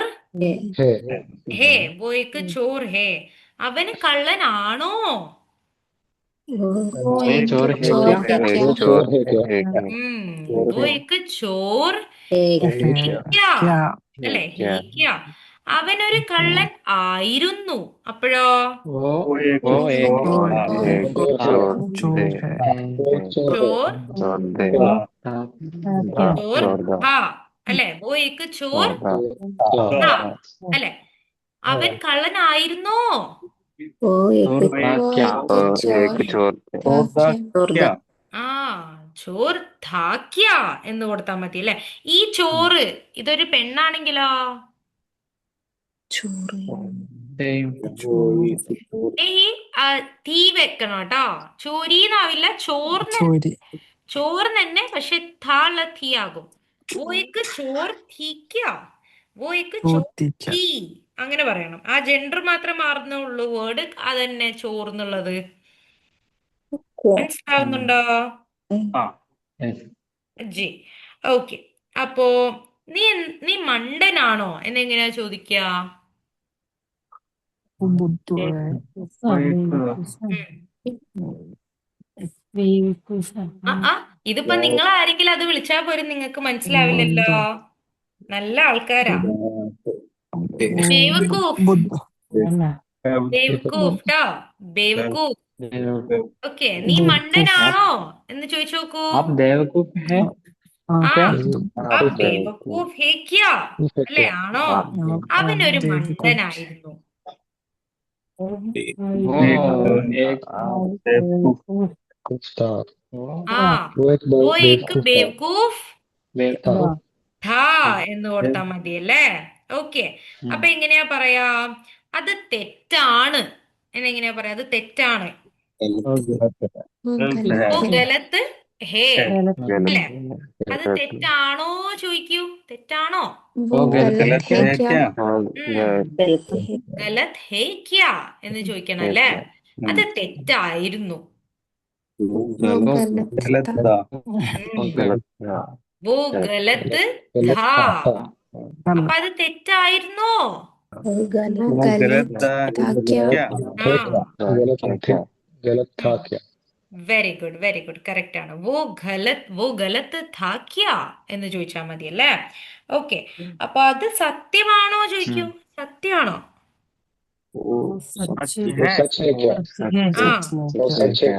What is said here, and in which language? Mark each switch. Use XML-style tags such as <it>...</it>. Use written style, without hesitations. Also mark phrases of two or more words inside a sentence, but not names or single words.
<hi>है है। वो एक चोर है.</hi> <ml>അവന് കള്ളനാണോ?</ml> <hi>वो चोर है क्या वो चोर है क्या वो एक चोर है है क्या क्या</hi> <ml>അല്ലെ? ഹേക്യ. അവനൊരു കള്ളൻ ആയിരുന്നു. അപ്പോഴോ?</ml> <hi>वो वो एक वो एक चोर था चोर है वो चोर ചോർ था चोर था അല്ലെ? वो एक चोर था</hi> <ml>ഥാ അല്ലെ? അവൻ കള്ളനായിരുന്നോ?</ml> <hi>चोर था क्या चोर था क्या</hi> <ml>ആ</ml> <hi>चोर था क्या</hi> <ml>എന്ന് കൊടുത്താൽ മതി അല്ലെ? ഈ ചോറ് ഇതൊരു പെണ്ണാണെങ്കിലോ?</ml> <en>सेम</en> <ml>ഈ തീ വെക്കണം കേട്ടോ. ചോരീന്നാവില്ല, ചോറിന്</ml> <hi>चोरी</hi> <ml>ചോറ് തന്നെ, പക്ഷെ താള തീ ആകും.</ml> <hi>वो एक चोर थी क्या, वो एक चोर चोर थी क्या</hi> <ml>തീ അങ്ങനെ പറയണം. ആ ജെൻഡർ മാത്രമേ മാറുന്നുള്ളൂ, വേർഡ് അതന്നെ ചോർന്നുള്ളത്. മനസ്സിലാവുന്നുണ്ടോ</ml> <hi>हाँ</hi> <en>yes</en> <ml>ജി? ഓക്കെ. അപ്പോ നീ നീ മണ്ടനാണോ എന്നെങ്ങനെയാ ചോദിക്കുക?</ml> <hi>बुद्धू है वो एक</hi> <ml>ഇതിപ്പോ നിങ്ങൾ ആരെങ്കിലും അത് വിളിച്ചാ പോലും നിങ്ങൾക്ക് മനസ്സിലാവില്ലല്ലോ. നല്ല ആൾക്കാരാ. ബേവക്കൂഫ്,</ml> <hi>बुद्धू</hi> <ml>ബേവക്കൂഫ് ട്ടോ, ബേവക്കൂഫ്. ഓക്കെ, നീ</ml> <hi>बेवकूफ</hi> <ml>മണ്ടനാണോ എന്ന് ചോദിച്ചു നോക്കൂ.</ml> <hi>आप बेवकूफ हैं हाँ ആ क्या</hi> <ml>ആ</ml> <hi>बेवकूफ है क्या</hi> <ml>അല്ലെ? ആണോ? അവനൊരു മണ്ടനായിരുന്നു.</ml> <hi>वो एक एक बेवकूफ कुछ था ആ वो एक വോ बहुत ഏക്ക് बेवकूफ था ബേവക്കൂഫ് था</hi> <ml>ഥാ എന്ന് കൊടുത്താൽ മതിയല്ലേ? ഓക്കെ. അപ്പൊ എങ്ങനെയാ പറയാ? അത് തെറ്റാണ് എന്നെങ്ങനെയാ പറയാ? അത് തെറ്റാണ്.</ml> <hi>गलत है वो गलत है है</hi> <ml>അല്ലെ? അത് തെറ്റാണോ ചോദിക്കൂ. തെറ്റാണോ?</ml> <hi>वो गलत गलत है क्या गलत है क्या</hi> <ml>എന്ന് ചോദിക്കണം അല്ലേ? അത് തെറ്റായിരുന്നു.</ml> <hi>गलत था വോ ഗലത്ത് गलत ഥാ. था</hi> <ml>അപ്പൊ അത് തെറ്റായിരുന്നോ?</ml> <hi>वो गलत था क्या ആ गलत था क्या</hi> <en>very good, very good,</en> <ml>കറക്റ്റ് ആണ്.</ml> <hi>वो गलत था क्या</hi> <ml>എന്ന് ചോദിച്ചാൽ മതി അല്ലേ? ഓക്കെ. അപ്പൊ അത് സത്യമാണോ ചോദിക്കൂ. സത്യമാണോ?</ml> <hi>सच वो है सच है क्या ആ वो सच है</hi>